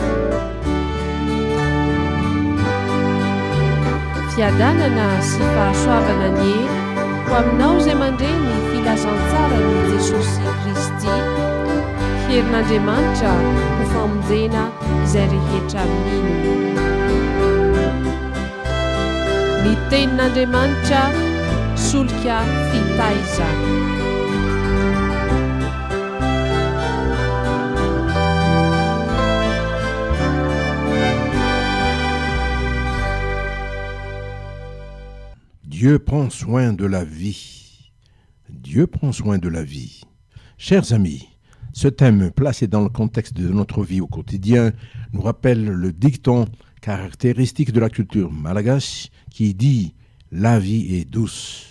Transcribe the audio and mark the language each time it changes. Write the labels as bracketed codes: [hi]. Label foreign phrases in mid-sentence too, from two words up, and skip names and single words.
[mg] Fiadanana sy fahasoavana ny ho aminao izay mandray ny filazantsara ny Jesosy Kristy. Herin'Andriamanitra ho famonjena izay rehetra amin'iny. Ny tenin'Andriamanitra solika fitaiza. [fr] Dieu prend soin de la vie. Dieu prend soin de la vie. Chers amis, ce thème placé dans le contexte de notre vie au quotidien nous rappelle le dicton caractéristique de la culture malgache qui dit « la vie est douce ».